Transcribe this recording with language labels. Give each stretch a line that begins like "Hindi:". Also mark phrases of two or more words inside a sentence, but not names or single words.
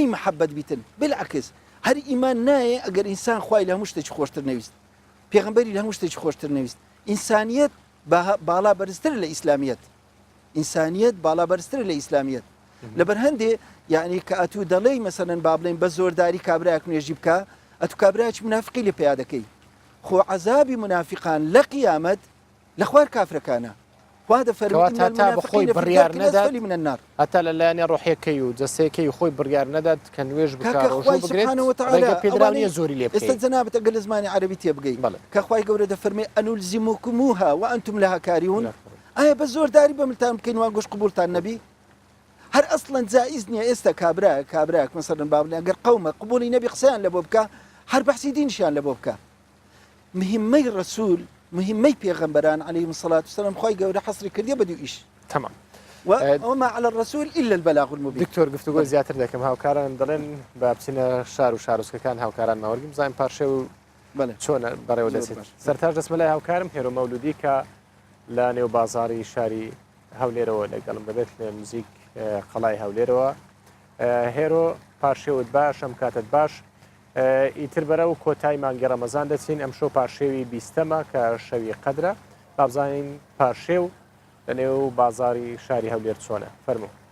Central Kurdish: محەبەت بیتن بالعکس هەر ئیمان نایە ئەگەر ئینسان خوای لە هەموو شتێکی خۆشتر نەویست پێغەمبەری لە هەموو شتێکی خۆشتر نەویست ئینسانیەت باڵا بەرزتر لە ئیسلامیەت ئینسانیەت باڵا بەرزتر لە ئیسلامیەت لەبەر هەندێ یعنی کە ئەتوو دەڵێی مەسەڵەن با بڵێن بە زۆرداری کابرایەک نوێژی بکە ئەتوو کابرایەکی منافقی لێ پیا دەکەی خۆ عەزابی منافقان لە قیامەت لە خوار کافرەکانە وا دەفەرمێ بخۆی بڕیار نەدات هەتا لە لایەنێ ڕۆحیەکەی و جەستەیەکەی خۆی بڕیار نەدات کە نوێژ بکات ڕۆژوو بگرێت پێدراونیە زۆری لێ بکەیت ئێستا جەنابەت ئەگەر لە زمانی عەرەبی تێبگەی کە خوای گەورە دەفەرمێ
Arabic: ئەنولزیموکموها وأنتم لها کاریهون
Central Kurdish: ئایا بە زۆرداری بەملتان بکەین وان گۆش قبولتان نەبی هەر ئەسڵەن جائز نییە ئێستا کابراەک مەسەڵەن با بڵێن ئەگەر قەومە قبولی نەبی قسەیان لە بۆ بکە هەر بەحسی دینشیان لە بۆ بکە مهمەی ڕەسوول مهمەی پێغەمبەران
Arabic: عەلەیهیم الصلاة والسلام
Central Kurdish: خوای گەورە حەسری کردیە بە دوو ئیش تمام
Arabic: وما على الرسول إلا البلاغ المبين
Central Kurdish: دکتۆر گفتوگۆ زیاتر دەکەم هاوکاران دەڵێن با بچینە شار و شارۆچکەکان هاوکاران ماوەرگیم بزانین پارشێ و چۆن بەڕێوە دەچێت سەرتاش دەچمە لای هاوکارم هێرۆ مەولودی کە لە نێو بازاڕی شاری هەولێرەوە لەگەڵم دەبێت لە نزیک قەڵای هەولێرەوە هێرۆ پارشێوت باش ئەم کاتت باش ئیتر بەرە و کۆتای مانگی ڕەمەزان دەچین ئەم شەو پاشێوی 20ەمە کە شەوی قەدرە بابزانین پاشێو لە نێو بازاری شاری هەولێر چۆنە فەرموو.